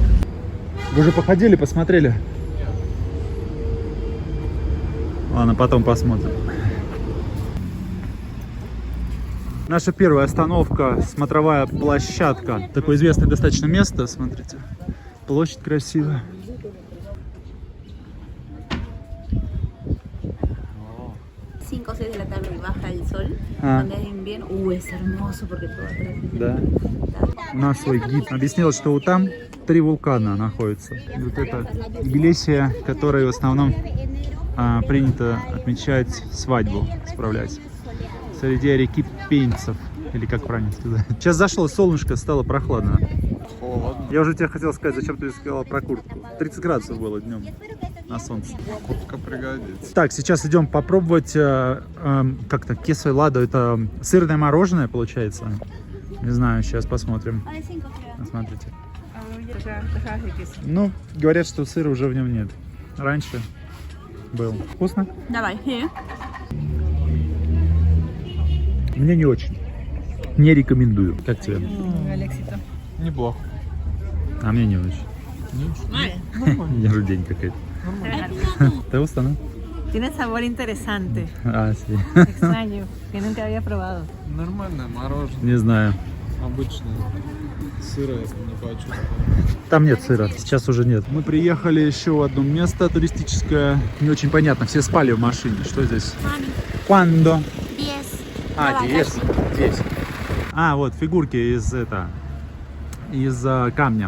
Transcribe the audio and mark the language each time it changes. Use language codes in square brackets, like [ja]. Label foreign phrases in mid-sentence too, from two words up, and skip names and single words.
[ru] Вы уже походили, посмотрели? Ладно, потом посмотрим. Наша первая остановка, смотровая площадка. Такое известное достаточно место, смотрите. Площадь красивая. [es] Cinco o 6 de la tarde y baja el sol. Ah. Cuando es invierno, es hermoso porque todo atrás. [ru] Да. У нас свой гид объяснил, что вот там 3 вулкана находятся. И вот это Иглесия, которой в основном принято отмечать свадьбу, справлять. Среди арекипенцев, или как правильно сказать. Сейчас зашло солнышко, стало прохладно. Холодно. Я уже тебе хотел сказать, зачем ты сказала про куртку. 30 градусов было днем на солнце. Куртка пригодится. Так, сейчас идем попробовать как-то [es] queso helado. [ru] Это сырное мороженое получается. Не знаю, сейчас посмотрим. Смотрите. Ну, говорят, что сыра уже в нем нет. Раньше был. Вкусно? Давай, here. Мне не очень. Не рекомендую. Как тебе? Неплохо. А мне не очень. День какой-то. [es] ¿Te gusta, no? Tiene sabor interesante, А, sí. extraño, que nunca había probado. [ru] Нормальное мороженое. Не знаю. Обычное. Сыра я не почувствовал. Там нет сыра. Сейчас уже нет. Мы приехали еще в одно место туристическое. Не очень понятно. Все спали в машине. Что здесь? Cuando? 10. А, 10. 10. А, вот фигурки из камня.